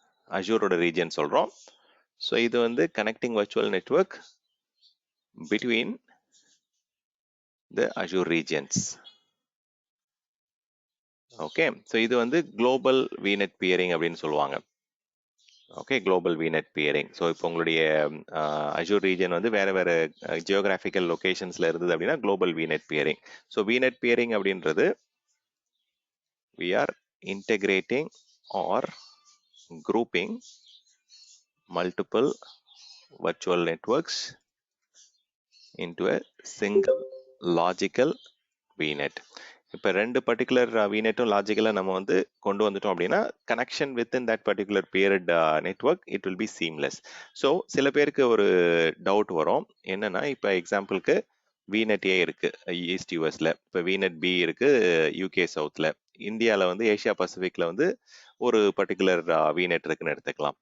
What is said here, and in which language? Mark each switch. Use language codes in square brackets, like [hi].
[ta] அஜூரோட region சொல்றோம். [en] So இது வந்து connecting virtual network between the Azure regions. [ta] Okay, so இது வந்து குளோபல் விநெட் பியரிங் அப்படின்னு சொல்லுவாங்க. Okay, global VNet bearing. So இப்போ உங்களுடைய அஜூர் ரீஜன் வந்து வேற வேற ஜியோகிராஃபிக்கல் லொகேஷன்ஸ்ல இருந்தது அப்படின்னா global VNet bearing. So VNet bearing அப்படின்றது [en] we are integrating or grouping multiple virtual networks into a single logical VNet. [ta] இப்போ ரெண்டு பர்டிகுலர் VNetம் லாஜிக்கலாக நம்ம வந்து கொண்டு வந்துட்டோம் அப்படின்னா [en] Connection within that particular peered network it will be seamless. [ta] So சில பேருக்கு ஒரு டவுட் வரும் என்னன்னா, இப்போ எக்ஸாம்பிளுக்கு VNet A இருக்கு ஈஸ்ட் யூஎஸ்ல, இப்போ VNet B இருக்கு யூகே சவுத்ல, இந்தியாவில் வந்து ஏஷியா பசிபிக்ல வந்து ஒரு பர்டிகுலர் VNet இருக்குன்னு எடுத்துக்கலாம்.